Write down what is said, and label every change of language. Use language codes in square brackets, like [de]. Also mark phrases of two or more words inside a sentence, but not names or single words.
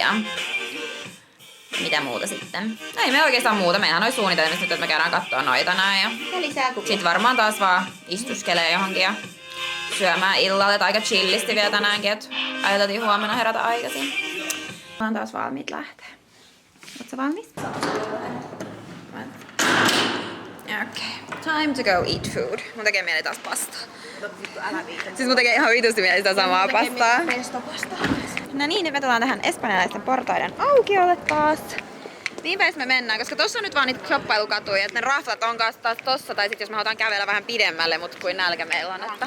[fi] Mitä muuta sitten? No ei me oikeastaan muuta. Meillähän oli suunnitelmissa nyt, että me käydään kattoo noita näin. Ja lisää kuvia. sit varmaan taas vaan istuskelee johonkin ja syömään illalle. Et aika chillisti vielä tänäänkin, että ajateltiin huomenna herätä aikaisin. Mä oon taas valmiit lähteä. Oot sä valmis? [en] Okay. Time to go eat food. [fi] Mun tekee mieli taas pastaa. Älä viitä. Siis mun tekee ihan vitusti mieli sitä samaa pastaa. Pestopastaa. No niin, nyt me tullaan tähän espanjalaisten portaiden aukiolle taas. Mihin päin me mennään, koska tossa on nyt vaan niitä shoppailukatuja, että ne raflat on kanssa taas tossa, tai sit jos me halutaan kävellä vähän pidemmälle, mut kuin nälkä meillä on, että...